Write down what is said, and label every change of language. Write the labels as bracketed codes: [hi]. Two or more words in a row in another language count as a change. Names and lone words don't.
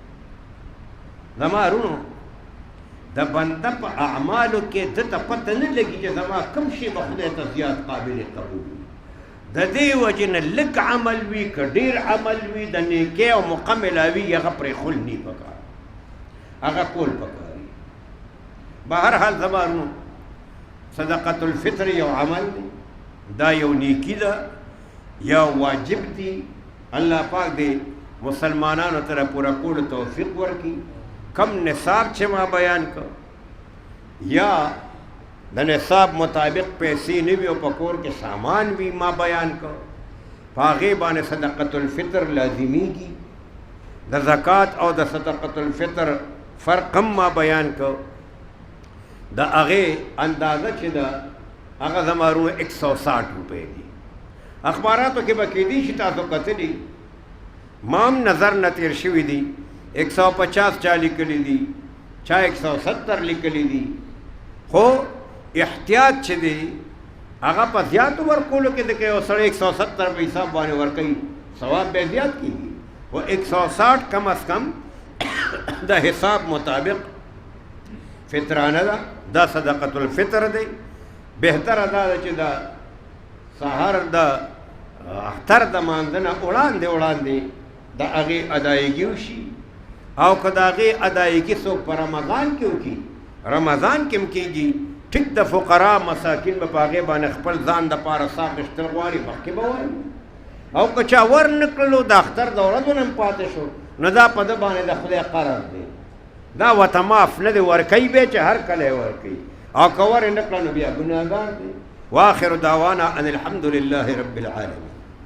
[ps] زما رونو د بنده په اعمالو کې ده ته پته نه لګي چې زما کوم شی به خدای ته زیات قابل قبول وي د دې وجې نه لږ عمل وي که ډېر عمل وي د نیکۍ او مکمله وي هغه پرېښول نه پکار هغه کول پکار وي به هر حال زما رونو صدقة الفطر یو عمل دی دا یو نیکی ده یا واجب دی الله پاک دی مسلمانانو ته پوره کولو توفیق ورکړي کم نصاب چې ما بیان کړ یا د نصاب مطابق پیسې نه وي او په کور کې سامان وي ما بیان کړ په هغې باندې صدقة الفطر لازمیږي د زکات او د صدقة الفطر فرق هم ما بیان کړ د هغې اندازه چې ده هغه زما رونه 160 روپۍ دي اخباراتو کې به کیدی شي تاسو کتلي ما هم نظر نه تېر شوي دي 150 چا لیکلی دي چا 170 لیکلی دي خو احتیاط چې دی هغه په زیاتو ورکولو کې دی که یو سړی 170 په حساب باندې ورکوي ثواب به زیات کېږي و 160 کم از کم د حساب مطابق فطرانه ده دا صدقة الفطر دی بهتره دا ده چې د سهار د اختر د مانځه نه وړاندې د هغې ادایګي وشي او که د هغې ادایګي څوک په رمضان کې وکړي رمضان کې هم کېږي ټیک د فقرا مساکین به په هغې باندې خپل ځان دپاره سا اخیستل غواړي مخکې به وایي او که چا ور نه کړلو د اختر د ورځو نه هم پاتې شو نو دا په ده باندې د خدای قرض دی دا ورته معاف نه دی ورکوي به چې هر کله یې ورکوي او کور نه کړه نو بیا ګناهګار دی. [ar] واخر دعوانا ان الحمد لله رب العالمین.